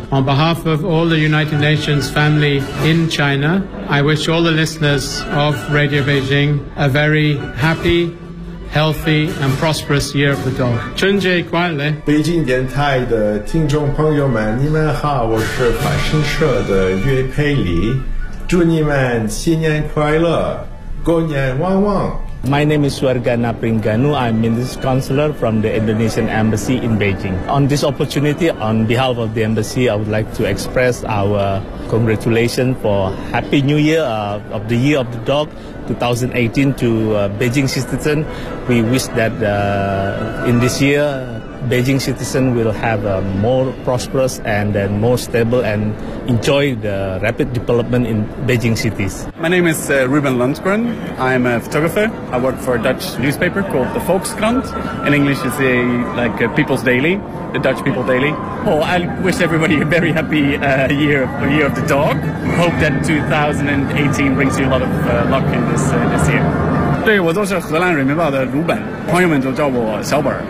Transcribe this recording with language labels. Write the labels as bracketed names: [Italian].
[English] On behalf of all the United Nations family in China. I wish all the listeners of Radio Beijing a very happy, healthy, and prosperous year of the dog. [Chinese] 春节快乐！北京电台的听众朋友们，你们好，我是法新社的岳佩里，祝你们新年快乐，狗年旺旺。 [English] My name is Suargana Pringanu. I'm Minister Counselor from the Indonesian Embassy in Beijing. On this opportunity, on behalf of the Embassy, I would like to express our congratulations for Happy New Year of the Year of the Dog 2018 to Beijing citizens. We wish that in this year, Beijing citizens will have a more prosperous and then more stable and enjoy the rapid development in Beijing cities. My name is Ruben Lundgren. I'm a photographer. I work for a Dutch newspaper called the Volkskrant. In English, it's a People's Daily, the Dutch People Daily. Oh, I wish everybody a very happy year of the dog. Hope that 2018 brings you a lot of luck in this year. [Chinese] 对，我都是荷兰人民报的鲁本，朋友们都叫我小本。